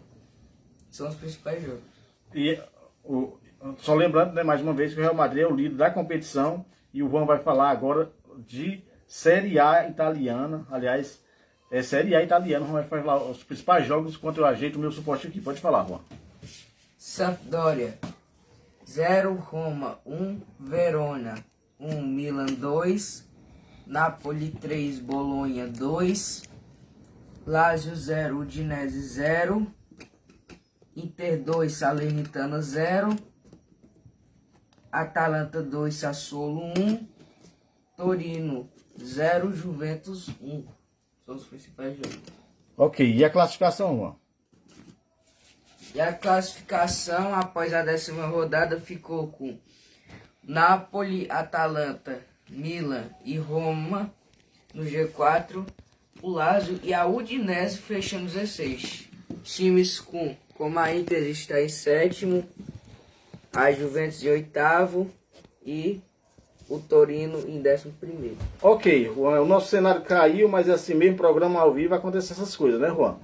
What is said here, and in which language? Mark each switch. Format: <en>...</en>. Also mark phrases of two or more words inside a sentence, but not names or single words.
<pt>São os principais jogos. E só lembrando, né, mais uma vez, que o Real Madrid é o líder da competição. E o Juan vai falar agora de Série A italiana. Aliás, Série A italiana. O Juan vai falar os principais jogos enquanto eu ajeito o meu suporte aqui. Pode falar, Juan. Sampdoria 0, Roma 1, Verona 1, Milan 2, Napoli 3, Bolonha 2, Lazio 0, Udinese 0, Inter 2, Salernitana 0, Atalanta 2, Sassuolo 1, Torino 0, Juventus 1. São os principais jogos. Ok, e a classificação, Juan? E a classificação após a 10ª rodada ficou com Napoli, Atalanta, Milan e Roma no G4, o Lazio e a Udinese fechando os 16. Times como a Inter está em 7º, a Juventus em 8º e o Torino em 11º. Ok, Juan, o nosso cenário caiu, mas assim mesmo, programa ao vivo, acontece essas coisas, né, Juan?</pt>